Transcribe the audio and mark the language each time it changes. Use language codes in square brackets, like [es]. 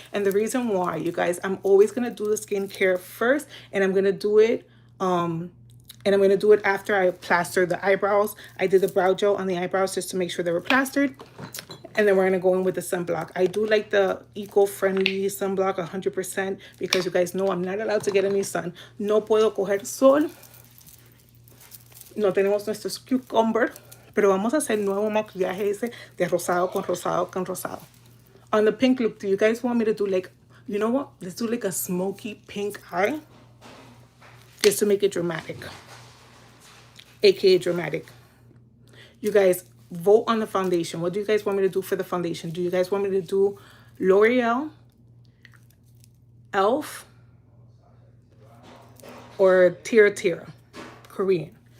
[en] And the reason why, you guys, I'm always going to do the skincare first, and I'm going to do it after I plaster the eyebrows. I did the brow gel on the eyebrows just to make sure they were plastered. And then we're going to go in with the sunblock. I do like the eco-friendly sunblock 100% because you guys know I'm not allowed to get any sun. [es] No puedo coger sol. No tenemos nuestros cucumber. Pero vamos a hacer nuevo maquillaje ese de rosado con rosado con rosado. [en] On the pink look, do you guys want me to do like, you know what? Let's do like a smoky pink eye. Just to make it dramatic. AKA dramatic. You guys, vote on the foundation. What do you guys want me to do for the foundation? Do you guys want me to do L'Oreal, Elf, or Tira Tira, Korean?